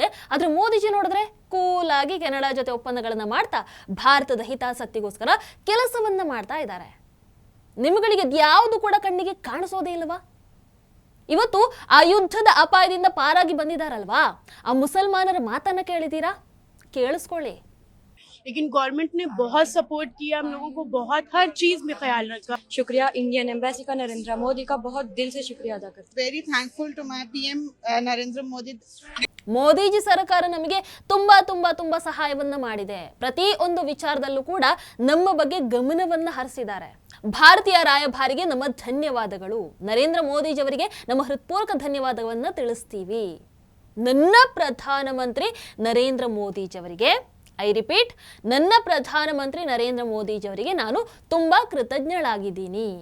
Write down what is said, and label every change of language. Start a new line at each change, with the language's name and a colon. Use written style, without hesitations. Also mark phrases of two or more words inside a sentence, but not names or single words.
Kannada: ಆದ್ರೆ ಮೋದಿಜಿ ನೋಡಿದ್ರೆ ಕೂಲಾಗಿ ಕೆನಡಾ ಜೊತೆ ಒಪ್ಪಂದಗಳನ್ನ ಮಾಡ್ತಾ ಭಾರತದ ಹಿತಾಸಕ್ತಿಗೋಸ್ಕರ ಕೆಲಸವನ್ನ ಮಾಡ್ತಾ ಇದ್ದಾರೆ. ನಿಮ್ಗಳಿಗೆ ಯಾವುದು ಕೂಡ ಕಣ್ಣಿಗೆ ಕಾಣಿಸೋದೇ ಇಲ್ವಾ? ಇವತ್ತು ಆ ಯುದ್ಧದ ಅಪಾಯದಿಂದ ಪಾರಾಗಿ ಬಂದಿದಾರಲ್ವಾ, ಆ ಮುಸಲ್ಮಾನರ ಮಾತನ್ನ ಕೇಳಿದೀರಾ? ಕೇಳಿಸ್ಕೊಳ್ಳಿ.
Hindi: लेकिन गवर्नमेंट ने बहुत सपोर्ट किया, हम लोगों को बहुत हर चीज में ख्याल रखा. शुक्रिया
English: Indian embassy
Hindi: का, नरेंद्र मोदी का बहुत दिल से शुक्रिया अदा करते हैं.
English: Very thankful to my PM Narendra Modi.
Kannada: ಮೋದಿಜಿ ಸರ್ಕಾರ ನಮಗೆ ತುಂಬಾ ತುಂಬಾ ತುಂಬಾ ಸಹಾಯವನ್ನ ಮಾಡಿದೆ. ಪ್ರತಿ ಒಂದು ವಿಚಾರದಲ್ಲೂ ಕೂಡ ನಮ್ಮ ಬಗ್ಗೆ ಗಮನವನ್ನ ಹರಿಸಿದ್ದಾರೆ. ಭಾರತೀಯ ರಾಯಭಾರಿಗೆ ನಮ್ಮ ಧನ್ಯವಾದಗಳು. ನರೇಂದ್ರ ಮೋದಿಜಿ ಅವರಿಗೆ ನಮ್ಮ ಹೃತ್ಪೂರ್ವಕ ಧನ್ಯವಾದವನ್ನ ತಿಳಿಸ್ತೀವಿ. ನನ್ನ ಪ್ರಧಾನಮಂತ್ರಿ ನರೇಂದ್ರ ಮೋದಿಜಿ ಅವರಿಗೆ,
English: I repeat,
Kannada: ನನ್ನ ಪ್ರಧಾನಮಂತ್ರಿ ನರೇಂದ್ರ ಮೋದಿಜಿ ಅವರಿಗೆ ನಾನು ತುಂಬಾ ಕೃತಜ್ಞಳಾಗಿದ್ದೀನಿ.